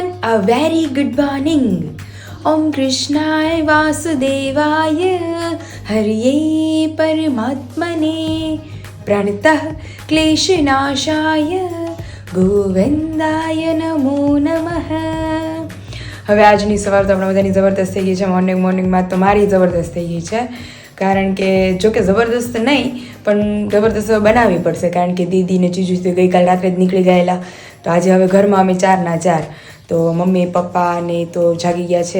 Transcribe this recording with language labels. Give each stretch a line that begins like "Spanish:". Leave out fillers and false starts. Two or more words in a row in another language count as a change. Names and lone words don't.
English: A very good morning.
Sanskrit: ॐ कृष्णाय वासुदेवाय हरये परमात्मने प्रणतः क्लेशनाशाय गोविन्दाय नमो नमः.
Gujarati: હવે આજની સવાર તો આપણા બધાની જબરદસ્ત થઈ ગઈ છે. મોર્નિંગમાં તો મારી જબરદસ્ત થઈ ગઈ છે, કારણ કે જો કે જબરદસ્ત નહીં પણ જબરદસ્ત બનાવવી પડશે, કારણ કે દીદીને ચીજુ તો ગઈકાલ રાત્રે જ નીકળી ગયેલા. તો આજે હવે ઘરમાં અમે 4 ના 4, તો મમ્મી પપ્પા ને તો જાગી ગયા છે.